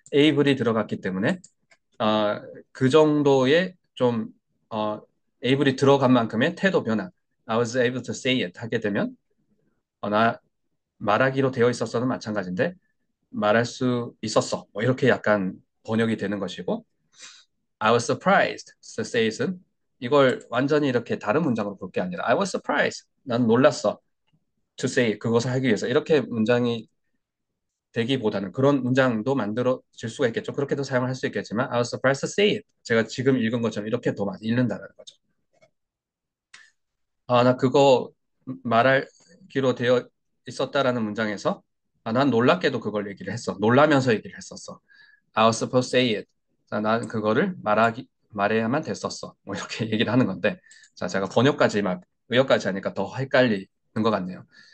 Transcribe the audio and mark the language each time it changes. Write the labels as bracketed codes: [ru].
[ko] able이 들어갔기 때문에 어, 그 정도의 좀 able이 들어간 만큼의 태도 변화 I was able to say it 하게 되면 나 말하기로 되어 있었어는 마찬가지인데 말할 수 있었어 뭐 이렇게 약간 번역이 되는 것이고 I was surprised to say it 은 이걸 완전히 이렇게 다른 문장으로 볼 게 아니라 I was surprised 난 놀랐어 to say 그것을 하기 위해서 이렇게 문장이 되기보다는 그런 문장도 만들어질 수가 있겠죠. 그렇게도 사용을 할 수 있겠지만 I was surprised to say it. 제가 지금 읽은 것처럼 이렇게 더 많이 읽는다는 거죠. 나 그거 말하기로 되어 있었다라는 문장에서 난 놀랍게도 그걸 얘기를 했어. 놀라면서 얘기를 했었어. [en] I was supposed to say it. [ko] 자, 난 그거를 말해야만 됐었어. 뭐 이렇게 얘기를 하는 건데, 자, 제가 번역까지 막 의역까지 하니까 더 헷갈리는 것 같네요.